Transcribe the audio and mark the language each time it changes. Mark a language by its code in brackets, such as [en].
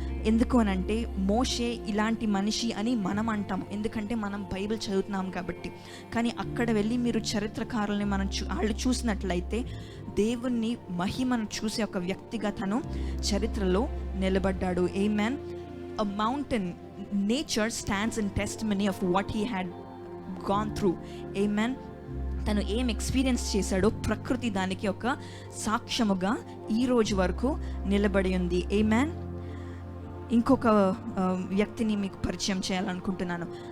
[te] ఎందుకు అని అంటే మోషే ఇలాంటి మనిషి అని మనం అంటాం, ఎందుకంటే మనం బైబిల్ చదువుతున్నాం కాబట్టి. కానీ అక్కడ వెళ్ళి మీరు చరిత్రకారుల్ని వాళ్ళు చూసినట్లయితే దేవుణ్ణి మహిమను చూసే ఒక వ్యక్తిగా తను చరిత్రలో నిలబడ్డాడు. ఆమేన్. [en] A mountain, nature stands in testimony of what he had gone through. Amen. [te] తను ఏం ఎక్స్పీరియన్స్ చేశాడో ప్రకృతి దానికి ఒక సాక్ష్యముగా ఈ రోజు వరకు నిలబడి ఉంది. ఆమేన్. ఇంకొక వ్యక్తిని మీకు పరిచయం చేయాలనుకుంటున్నాను.